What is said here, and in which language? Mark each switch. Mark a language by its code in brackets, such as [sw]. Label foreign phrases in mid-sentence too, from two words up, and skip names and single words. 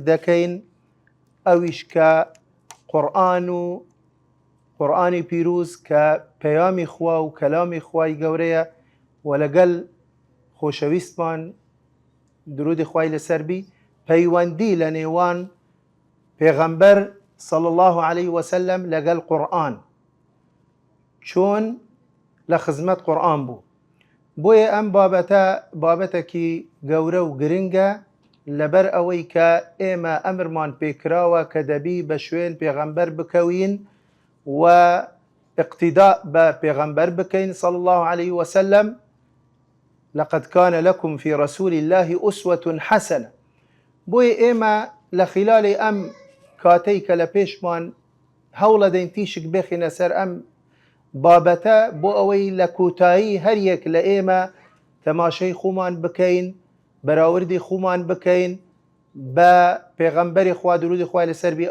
[ckb] دەکەین، ئەویش کە قورئان و قورئانی پیرۆز کە پەیامی خوا و کەلامی خوای گەورەیە و لەگەڵ خۆشەویستمان درودی خوای لەسەر بی پەیوەندی لە نێوان پێغەمبەر [ar] صلی الله علیه وسلم [ckb] لەگەڵ قورئان چۆن لە خزمەت قورئان بوو. بۆیە ئەم بابەتە بابەتێکی گەورە و گرنگە، لەبەر ئەوەی کە ئێمە ئەمرمان پێکراوە کە دەبی بە شوێن پێغەمبەر بکەوین و اقتیداء بە پێغەمبەر بکەین [ar] صلی الله عليه وسلم. لقد كان لكم في رسول الله أسوة حسنة. [ckb] بۆیە ئێمە لە خلالی ئەم کاتەی کە لە پێشمان هەوڵە دەین تیشک بێخینە سەر ئەم بابەتە بۆ ئەوەی لە کۆتایی هەر یەک لە ئێمە تەماشای خۆمان بکەین، بەراوردی خۆمان بکەین بە پێغەمبەری خوا درودی خوای لەسەر بی.